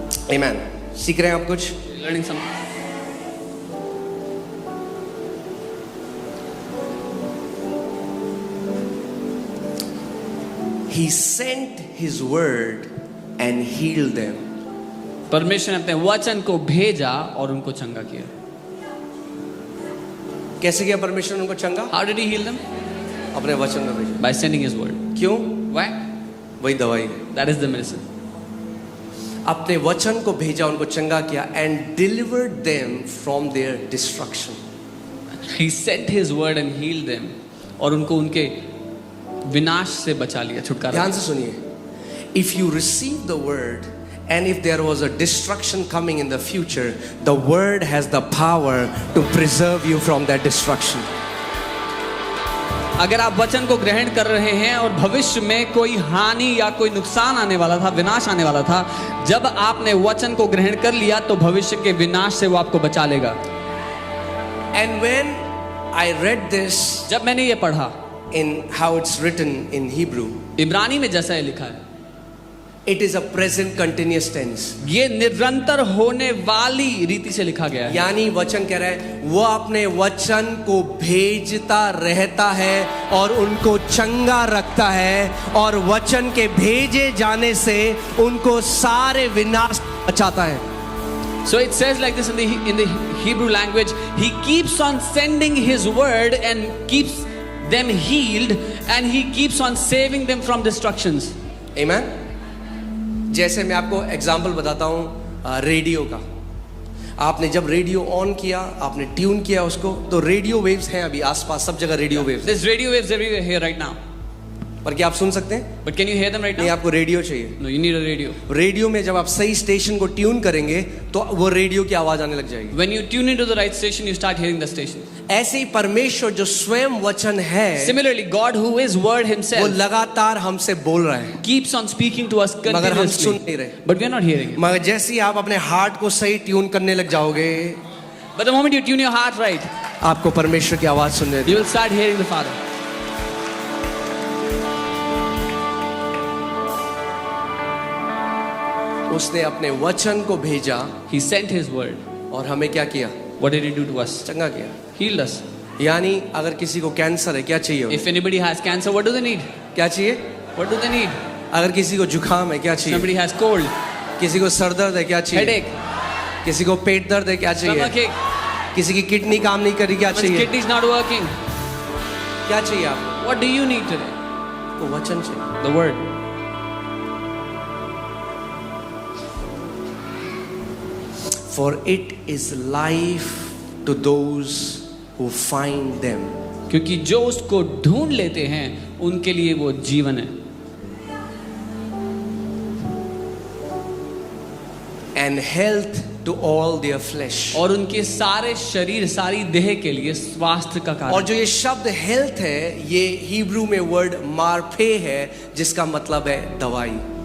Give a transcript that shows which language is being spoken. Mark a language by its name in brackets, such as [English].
[Hindi] Amen. सीख रहे हैं आप कुछ? [English] Learning something. He sent his word and healed them. [Hindi] परमेश्वर ने अपने वचन को भेजा और उनको चंगा किया. कैसे किया परमेश्वर ने उनको चंगा? [English] How did he heal them? [Hindi] अपने वचन में भेजा। [English] By sending his word. [Hindi] क्यों? [English] Why? [Hindi] वही दवाई है। [English] That is the medicine. [Hindi] अपने वचन को भेजा, उनको चंगा किया [English] and delivered them from their destruction. He sent his word and healed them. [Hindi] और उनको उनके विनाश से बचा लिया, छुटकारा ध्यान दिया. से सुनिए. [English] If you receive the word and if there was a destruction coming in the future, the word has the power to preserve you from that destruction. [Hindi] अगर आप वचन को ग्रहण कर रहे हैं और भविष्य में कोई हानि या कोई नुकसान आने वाला था, विनाश आने वाला था, जब आपने वचन को ग्रहण कर लिया तो भविष्य के विनाश से वो आपको बचा लेगा. [English] And when I read this [Hindi] जब मैंने ये पढ़ा [English] in how it's written in Hebrew, [Hindi] इब्रानी में जैसा ये लिखा है, [English] it is a present continuous tense. [Hindi] ये निरंतर होने वाली रीति से लिखा गया है. यानी वचन कह रहा है वो अपने वचन को भेजता रहता है और उनको चंगा रखता है और वचन के भेजे जाने से उनको सारे विनाश बचाता है. [English] So it says like this in the Hebrew language, he keeps on sending his word and keeps them healed and he keeps on saving them from destructions. Amen. [Hindi] जैसे मैं आपको एग्जाम्पल बताता हूँ रेडियो का. आपने जब रेडियो ऑन किया, आपने ट्यून किया उसको, तो रेडियो वेव्स हैं अभी आसपास सब जगह radio waves. [English] There's radio waves everywhere here right now. [Hindi] पर क्या आप सुन सकते हैं? [English] But can you hear them right [Hindi] नहीं, [English] now? [Hindi] आपको रेडियो चाहिए. [English] No, you need a radio. [Hindi] Radio में जब आप सही स्टेशन को ट्यून करेंगे तो वो रेडियो की आवाज आने लग जाएगी. [English] When you tune into the right station, you start hearing the station. [Hindi] ऐसे ही परमेश्वर जो स्वयं वचन है, [English] Similarly, God who is word [Hindi] वो [English] himself [Hindi] लगातार हमसे बोल रहा है, [English] keeps on speaking to us [Hindi] मगर हम सुन [English] continuously. [Hindi] नहीं रहे. [English] But we are not hearing it. [Hindi] मगर जैसे ही आप अपने हार्ट को सही ट्यून करने लग जाओगे, [English] But the moment you tune your heart right, [Hindi] आपको परमेश्वर की आवाज सुनने [English] you will start hearing the Father. [Hindi] उसने अपने वचन को भेजा [English] He sent his word. [Hindi] और हमें क्या किया? [English] What did he do to us? [Hindi] चंगा किया. [English] Healed us. [Hindi] यानी अगर किसी को कैंसर है, क्या चाहिए? [English] If anybody has cancer, what do they need? [Hindi] क्या चाहिए? [English] What do they need? [Hindi] अगर किसी को जुकाम है, क्या चाहिए? [English] Somebody has cold, [Hindi] किसी को सर दर्द है, क्या चाहिए? [English] headache, [Hindi] किसी को पेट दर्द है, क्या चाहिए? [English] stomachache, [Hindi] किसी की किडनी काम नहीं करी, क्या [English] one's [Hindi] चाहिए? [English] kidney's not working. [Hindi] क्या चाहिए आपको? [English] What do you need today? [Hindi] तो वचन चाहिए. [English] The word. For it is life to those who find them. [Hindi] क्योंकि जो उसको ढूंढ लेते हैं उनके लिए वो जीवन है. [English] And health to all their flesh. [Hindi] और उनके सारे शरीर, सारी देह के लिए स्वास्थ्य का और कारण. जो ये शब्द हेल्थ है, ये हिब्रू में वर्ड मार्फे है, जिसका मतलब है दवाई.